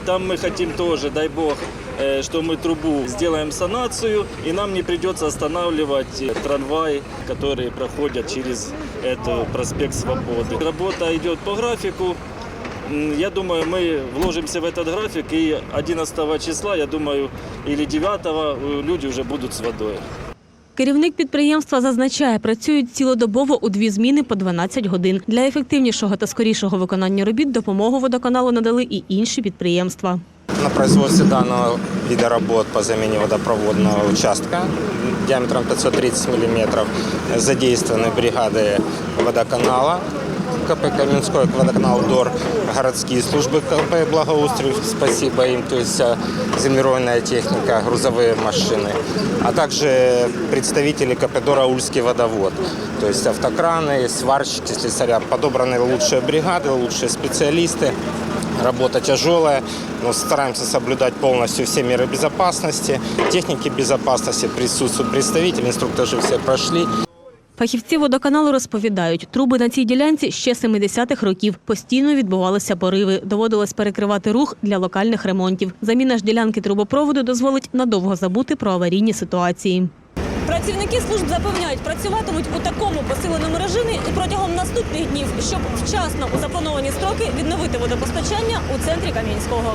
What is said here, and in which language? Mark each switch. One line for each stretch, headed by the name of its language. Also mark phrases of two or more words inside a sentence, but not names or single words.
Russian: Там мы хотим тоже, дай бог, что мы трубу сделаем санацию, и нам не придется останавливать трамвай, которые проходят через этот проспект Свободы. Работа идет по графику. Я думаю, мы вложимся в этот график, и 11 числа, я думаю, или 9 люди уже будут с водой.
Ukrainian: Керівник підприємства зазначає, працюють цілодобово у 2 зміни по 12 годин. Для ефективнішого та скорішого виконання робіт допомогу водоканалу надали і інші підприємства.
Russian: На производстве данного вида работ по замене водопроводного участка диаметром 530 мм задействованы бригады водоканала, КП Каменской водоканал ДОР, городские службы КП благоустрою, спасибо им, то есть землеройная техника, грузовые машины, а также представители КП ДОР Аульский водовод, то есть автокраны, сварщики, слесаря, подобраны лучшие бригады, лучшие специалисты. Работа тяжелая, но стараемся соблюдать полностью все меры безопасности. Техники безопасности присутствуют представители, инструктажи все прошли.
Ukrainian: Фахівці водоканалу розповідають, труби на цій ділянці ще 70-х років. Постійно відбувалися пориви. Доводилось перекривати рух для локальних ремонтів. Заміна ж ділянки трубопроводу дозволить надовго забути про аварійні ситуації. Працівники служб запевняють, працюватимуть у такому посиленому режимі і протягом наступних днів, щоб вчасно у заплановані строки відновити водопостачання у центрі Кам'янського.